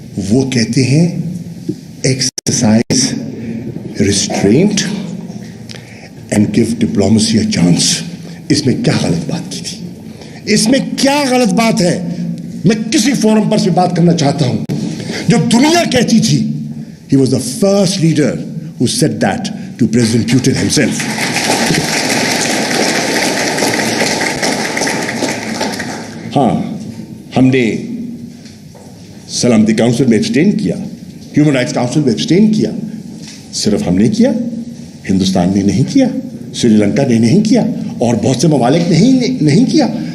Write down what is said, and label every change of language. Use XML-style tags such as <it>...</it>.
<ur>وہ کہتے ہیں</ur> <en>Exercise restraint and give diplomacy a chance.</en> <ur>اس میں کیا غلط بات کی تھی؟ اس میں کیا غلط بات ہے؟ میں کسی فورم پر سے بات کرنا چاہتا ہوں جو دنیا کہتی تھی.</ur> <en>He was the first leader who said that to President Putin himself.</en> <ur>ہاں, ہم نے سلامتی کاؤنسل میں ایبسٹین کیا, ہیومن رائٹس کاؤنسل میں ایبسٹین کیا. صرف ہم نے کیا, ہندوستان نے نہیں کیا, سری لنکا نے نہیں کیا, اور بہت سے ممالک نہیں کیا.</ur>